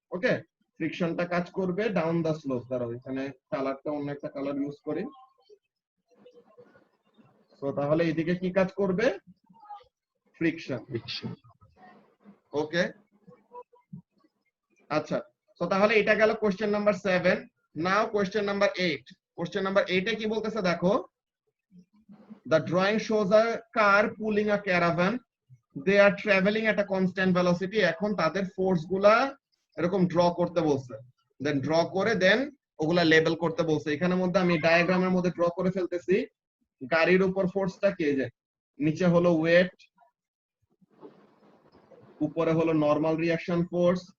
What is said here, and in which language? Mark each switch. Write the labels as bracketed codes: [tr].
[bn] ওকে, ফ্রিকশনটা কাজ করবে ডাউন দা স্লোপ। দাঁড়াও এখানে কালারটা অন্য একটা কালার ইউজ করি। তো তাহলে এদিকে কি কাজ করবে? ফ্রিকশন। ওকে, আচ্ছা, তো তাহলে এটা গেল question number 7। [en] Now question number 8। [bn] Question number 8 এ কি বলতেছে দেখো, [en] the drawing shows a car pulling a caravan, they are traveling at a constant velocity। [bn] এখন তাদের ফোর্স গুলা এরকম ড্র করতে বলছে, দেন ড্র করে দেন ওগুলা লেবেল করতে বলছে। এখানের মধ্যে আমি ডায়াগ্রামের মধ্যে ড্র করে ফেলতেছি। গাড়ির উপর ফোর্সটা কে, যে নিচে হলো ওয়েট, উপরে হলো নরমাল রিঅ্যাকশন ফোর্স।